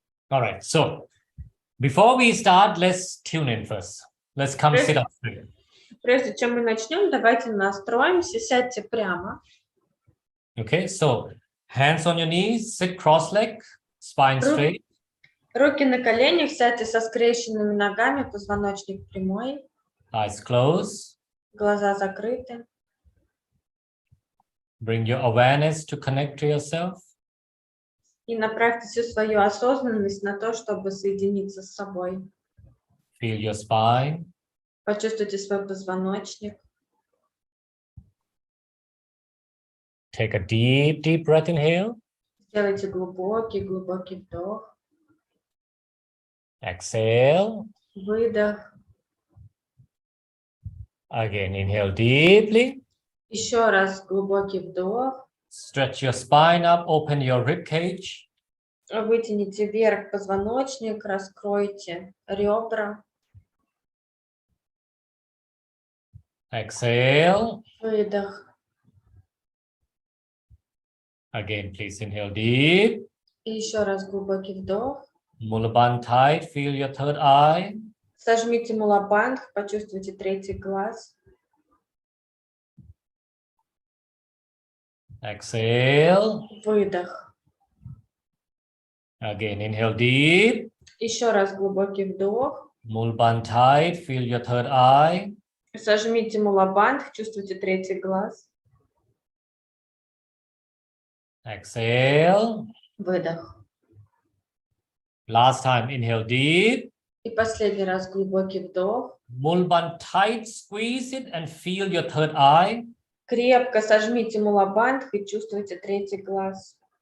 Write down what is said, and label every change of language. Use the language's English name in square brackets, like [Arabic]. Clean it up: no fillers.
[English] All right, so before we start, let's tune in first. Let's come sit up straight. [Russian] Прежде чем мы начнем, давайте настроимся, сядьте прямо. [English] Okay, so hands on your knees, sit cross-legged, spine straight. [Russian] Руки на коленях, сядьте со скрещенными ногами, позвоночник прямой, [English] Eyes closed. [Russian] глаза закрыты. [English] Bring your awareness to connect to yourself. [Russian] И направьте всю свою осознанность на то, чтобы соединиться с собой. [English] Feel your spine. [Russian] Почувствуйте свой позвоночник. [English] Take a deep, deep breath inhale. [Russian] Сделайте глубокий вдох. [English] Exhale. [Russian] Выдох. [English] Again, inhale deeply. [Russian] Еще раз глубокий вдох. [English] Stretch your spine up, open your rib cage. [Russian] Вытяните вверх позвоночник, раскройте ребра. [English] Exhale. [Russian] Выдох. [English] Again, please inhale deep. [Russian] И еще раз глубокий вдох. [English] Mulaband tight, feel your third eye. [Russian] Сожмите мулабандх, почувствуйте третий глаз. [English] Exhale. [Russian] Выдох. [English] Again, inhale deep. [Russian] Еще раз глубокий вдох. [English] Mulaband tight, feel your third eye. [Russian] Сожмите мулабандх, чувствуйте третий глаз. [English] Exhale. [Russian] Выдох. [English] Last time, inhale deep. [Russian] И последний раз глубокий вдох. [English] Mulaband tight, squeeze it and feel your third eye. [Russian] Крепко сожмите мулабандх и чувствуйте третий глаз.